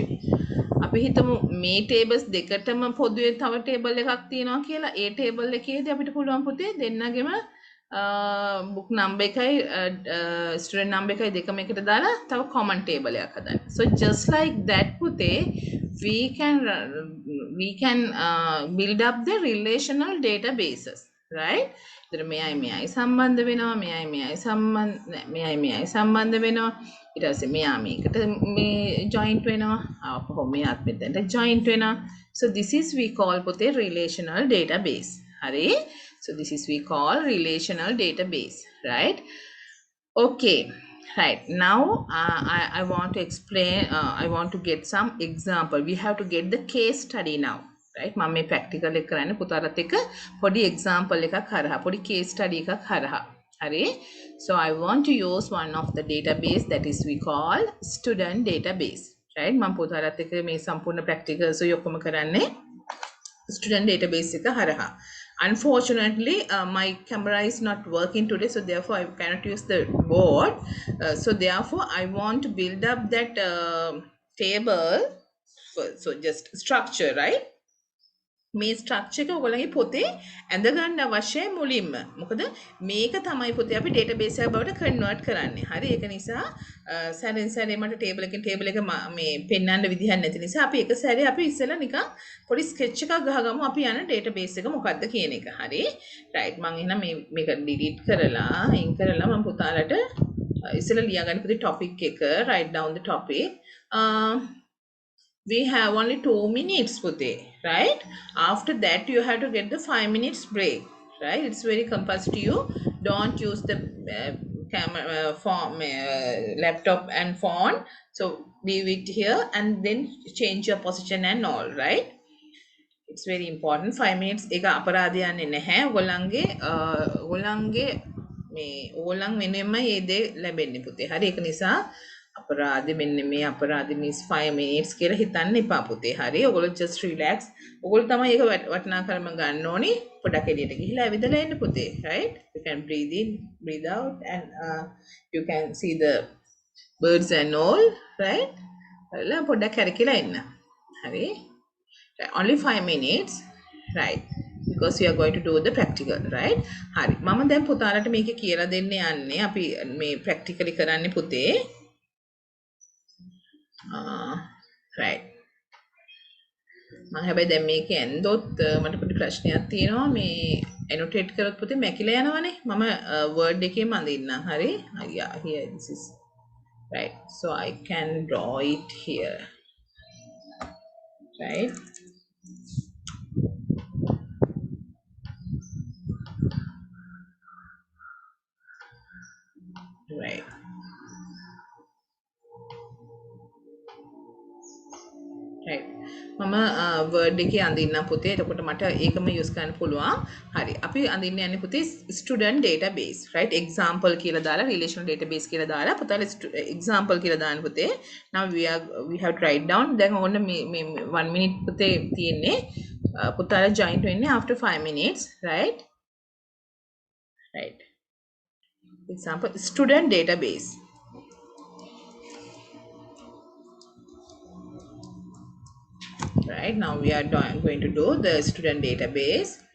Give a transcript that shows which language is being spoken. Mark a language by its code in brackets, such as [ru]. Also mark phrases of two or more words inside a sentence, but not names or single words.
[si] අපි හිතමු මේ tables දෙකටම පොදුවේ තව table එකක් තියෙනවා කියලා. ඒ table එකේදී අපිට පුළුවන් පුතේ දෙන්නගෙම [en] book number [si] එකයි [en] student number [si] එකයි දෙකම එකට දාලා තව [en] common table [si] එකක් හදන්න. [en] So just like that පුතේ we can build up the relational databases, right? [si] ඉතින් මෙයයි සම්බන්ධ වෙනවා මෙයයි සම්බන්ධ වෙනවා ඊට පස්සේ මෙයා මේකට මේ joint වෙනවා අපහො මෙයාත් මෙතනට joint වෙනවා. [en] So this is we call පුතේ relational database. [si] හරි? [en] So this is we call relational database, right? Okay, right. Now I want to explain I want to get some example. We have to get the case study now. Right? [si] මම මේ practical එක කරන්නේ පුතාලත් එක්ක පොඩි example එකක් හරහා පොඩි [en] case study [si] එකක් හරහා. හරි? [en] So I want to use one of the database that is we call student database. Right? [si] මම පුතාලත් එක්ක මේ සම්පූර්ණ practicals ඔක්කොම කරන්නේ [en] student database [si] එක හරහා. [en] Unfortunately my camera is not working today, so therefore I cannot use the board. So therefore I want to build up that table. So just structure, right? [si] මේ ස්ට්‍රක්චර් එක ඔයගොල්ලන්ගේ පොතේ ඇඳ ගන්න අවශ්‍යයි මුලින්ම. මොකද මේක තමයි පොතේ අපි ඩේටාබේස් එකක් බවට කන්වර්ට් කරන්නේ. හරි ඒක නිසා සැරෙන් සැරේ මට ටේබල් එක මේ පෙන්වන්න විදිහක් නැති නිසා අපි එක සැරේ අපි ඉස්සෙල්ලා නිකන් පොඩි ස්කෙච් එකක් ගහගමු අපි යන ඩේටාබේස් එක මොකක්ද කියන එක. හරි. රයිට් මම එහෙනම් මේක ඩිලීට් කරලා අයින් කරලා මම පුතාලට ඉස්සෙල්ලා ලියාගන්න පුතේ topic එක [en] write down the topic. We have only 2 minutes pute, right? After that you have to get the 5 minutes break, right? It's very compulsory you don't use the camera laptop and phone, so leave it here and then change your position and all, right? It's very important. 5 minutes [si] එක අපරාධය යන්නේ නැහැ. ඔයගොල්ලන්ගේ මේ ඕගොල්ලන් වෙනෙම මේ දේ ලැබෙන්නේ පුතේ. හරි ඒක නිසා අපරාධෙ මෙන්න මේ අපරාධෙ මිස් [en] 5 minutes [si] කියලා හිතන්න එපා පුතේ. හරි ඔයගොල්ලෝ [en] just relax. [si] ඔයගොල්ලෝ තමයි ඒක වටිනාකම ගන්න ඕනි. පොඩක් එළියට ගිහිලා ඇවිදලා එන්න පුතේ. [en] Right? You can breathe in, breathe out and you can see the birds and all, right? [si] ඔයාලා පොඩක් කැරකිලා එන්න. හරි? [en] Only 5 minutes, right? Because we are going to do the practical, right? [si] හරි. මම දැන් පුතාලට මේක කියලා දෙන්න යන්නේ. අපි මේ practically කරන්නේ පුතේ. [en] right. [si] මම හැබැයි දැන් මේක ඇන්දොත් මට පොඩි ප්‍රශ්නයක් තියෙනවා. මේ annotate කරොත් පුතේ මැකිලා යනවනේ. මම word එකේම අඳින්නම්. හරි? [en] yeah, here this is right. So I can draw it here. Right? Right. right. [si] මම word එකේ අඳින්නම් පුතේ. එතකොට මට ඒකම use කරන්න පුළුවන්. හරි. අපි අඳින්න යන්නේ පුතේ [en] student database, right? [si] example කියලා දාලා [en] relational database [si] කියලා දාලා පුතාලා example කියලා දාන්න පුතේ. [en] Now we have to write down. [si] දැන් ඕන්න මේ 1 minute පුතේ තියෙන්නේ. පුතාලා join වෙන්නේ [en] after 5 minutes, right? Right. Example student database. Right, now we are going to do the student database.